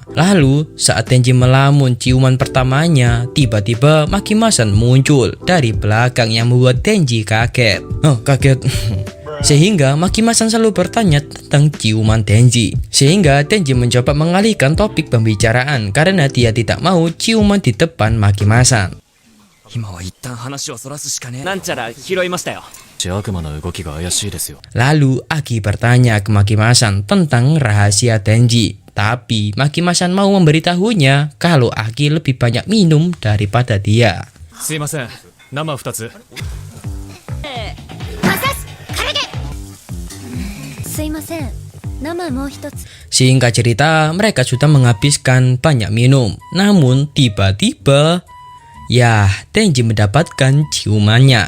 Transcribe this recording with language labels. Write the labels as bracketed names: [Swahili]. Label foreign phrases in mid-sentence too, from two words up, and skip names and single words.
[Indonesian] Lalu saat Tenji melamun ciuman pertamanya, tiba-tiba Makimasan muncul dari belakang yang membuat Tenji kaget. Kaget. Sehingga Makimasan selalu bertanya tentang ciuman Tenji. Sehingga Tenji mencoba mengalihkan topik pembicaraan karena dia tidak mau ciuman di depan Makimasan. [Japanese] 今は一旦話をそらすしかねえ。なんちゃら拾いましたよ。悪魔の動きが怪しいですよ。 [Indonesian] Lalu Aki bertanya ke Makimasan tentang rahasia Tenji. Tapi Makimasan mau memberitahunya kalau Aki lebih banyak minum daripada dia. [Japanese] すいません。生2つ。 [Indonesian] Singkat cerita, mereka sudah menghabiskan banyak minum. Namun tiba-tiba, ya, Tenji mendapatkan ciumannya.